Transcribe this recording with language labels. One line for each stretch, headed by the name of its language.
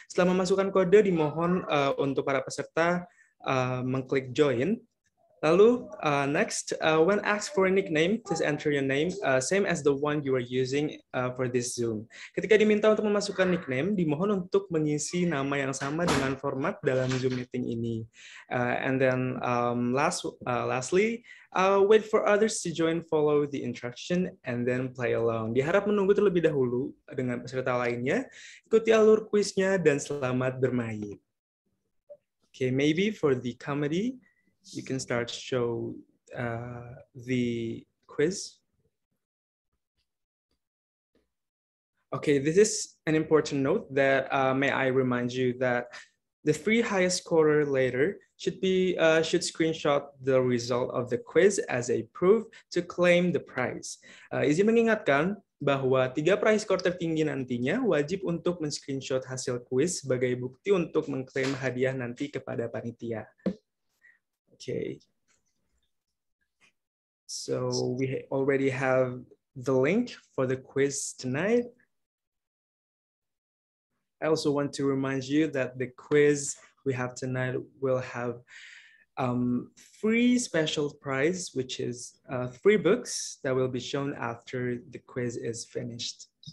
Indonesian: Setelah memasukkan kode, dimohon untuk para peserta mengklik join. Lalu
English: next, when asked for a nickname, please enter your name, same as the one you are using for this Zoom.
Indonesian: Ketika diminta untuk memasukkan nickname, dimohon untuk mengisi nama yang sama dengan format dalam Zoom meeting ini.
English: And then lastly, wait for others to join, follow the instruction, and then play along.
Indonesian: Diharap menunggu terlebih dahulu dengan peserta lainnya, ikuti alur kuisnya, dan selamat bermain.
English: Okay, maybe for the comedy, you can start show the quiz. Okay, this is an important note that may I remind you that the 3 highest scorer later should screenshot the result of the quiz as a proof to claim the prize.
Indonesian: Izin mengingatkan bahwa 3 peraih skor tertinggi nantinya wajib untuk men-screenshot hasil quiz sebagai bukti untuk mengklaim hadiah nanti kepada panitia.
English: Okay. So we already have the link for the quiz tonight. I also want to remind you that the quiz we have tonight will have 3 special prize, which is 3 books that will be shown after the quiz is finished.